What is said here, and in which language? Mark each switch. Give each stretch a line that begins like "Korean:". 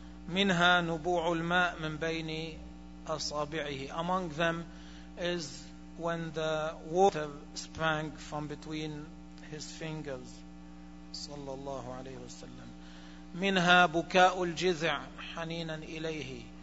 Arabic: منها نبوع الماء من بين أصابعه.
English: Among them is when the water sprang from between his fingers
Arabic: صلى الله عليه وسلم. منها بكاء الجذع حنينا إليه.